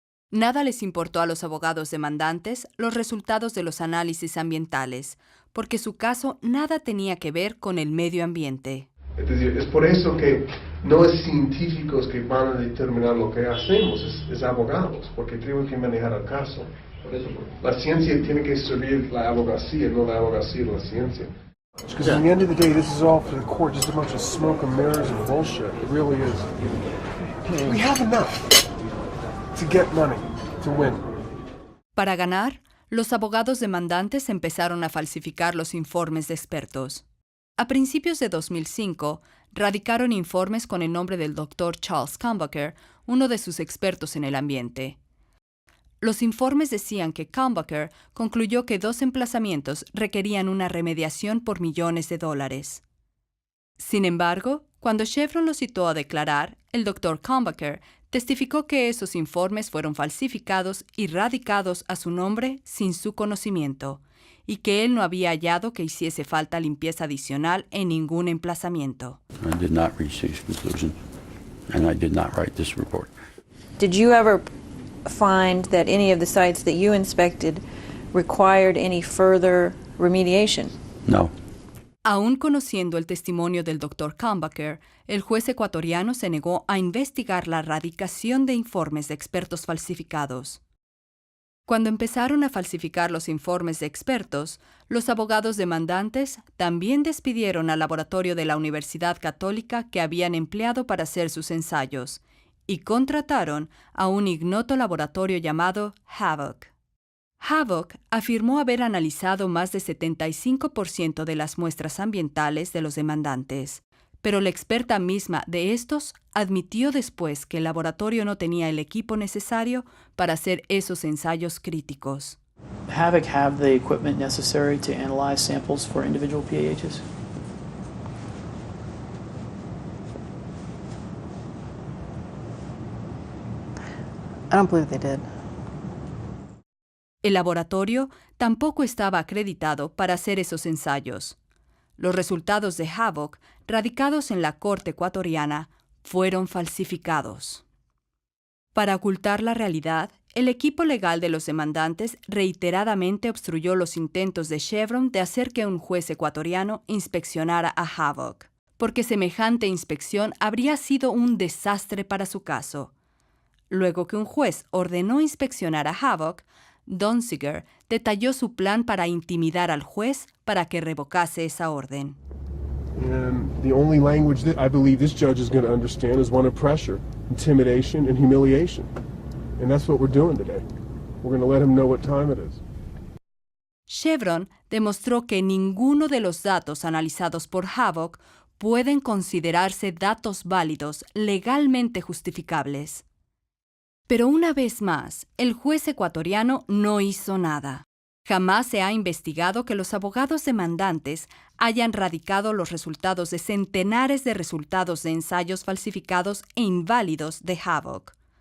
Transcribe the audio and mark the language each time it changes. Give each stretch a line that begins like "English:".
Spanish: Nada les importó a los abogados demandantes los resultados de los análisis ambientales, porque su caso nada tenía que ver con el medio ambiente. Es decir, es por eso que no es científicos que van a determinar lo que hacemos, es abogados, porque tenemos que manejar el caso. La ciencia tiene que servir la abogacía, no la abogacía la ciencia.
English: Because at the end of the day, this is all for the court, just a bunch of smoke and mirrors and bullshit. It really is. We have enough to get money, to win.
Spanish: Para ganar, los abogados demandantes empezaron a falsificar los informes de expertos. A principios de 2005, radicaron informes con el nombre del Dr. Charles Kumbacher, uno de sus expertos en el ambiente. Los informes decían que Kumbacher concluyó que 2 emplazamientos requerían una remediación por millones de dólares. Sin embargo, cuando Chevron lo citó a declarar, el Dr. Kumbacher testificó que esos informes fueron falsificados y radicados a su nombre sin su conocimiento, y que él no había hallado que hiciese falta limpieza adicional en ningún emplazamiento.
English: I did not reach this conclusion, and I did not write this report. Did you ever find that any of the sites that you inspected required any further remediation? No.
Spanish: Aún conociendo el testimonio del Dr. Kumbacher, el juez ecuatoriano se negó a investigar la radicación de informes de expertos falsificados. Cuando empezaron a falsificar los informes de expertos, los abogados demandantes también despidieron al laboratorio de la Universidad Católica que habían empleado para hacer sus ensayos y contrataron a un ignoto laboratorio llamado Havoc. Havoc afirmó haber analizado más de 75% de las muestras ambientales de los demandantes, pero la experta misma de estos admitió después que el laboratorio no tenía el equipo necesario para hacer esos ensayos críticos.
English: Havoc have the equipment necessary to analyze samples for individual PAHs? I don't believe they did.
Spanish: El laboratorio tampoco estaba acreditado para hacer esos ensayos. Los resultados de Havoc, radicados en la Corte ecuatoriana, fueron falsificados. Para ocultar la realidad, el equipo legal de los demandantes reiteradamente obstruyó los intentos de Chevron de hacer que un juez ecuatoriano inspeccionara a Havoc, porque semejante inspección habría sido un desastre para su caso. Luego que un juez ordenó inspeccionar a Havoc, Donziger detalló su plan para intimidar al juez para que revocase esa orden.
English: And the only language that I believe this judge is going to understand is one of pressure, intimidation, and humiliation. And that's what we're doing today. We're going to let him know what time it is.
Spanish: Chevron demostró que ninguno de los datos analizados por Havoc pueden considerarse datos válidos legalmente justificables. Pero una vez más, el juez ecuatoriano no hizo nada. Jamás se ha investigado que los abogados demandantes hayan radicado los resultados de centenares de resultados de ensayos falsificados e inválidos de Havoc.